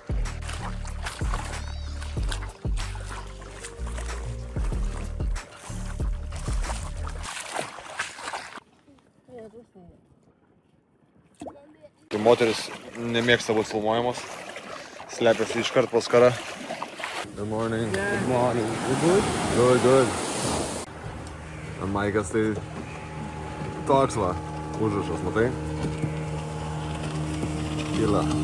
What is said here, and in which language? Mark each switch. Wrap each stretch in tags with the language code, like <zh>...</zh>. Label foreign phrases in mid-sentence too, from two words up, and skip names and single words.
<lt>Moteris nemėgsta būti filmuojamos, slepiasi iškart po skara.</lt> <en>Good morning. Good morning. You good? Good.</en> <lt>Maikas tai toks va, užrašas, matai? Kyla.</lt>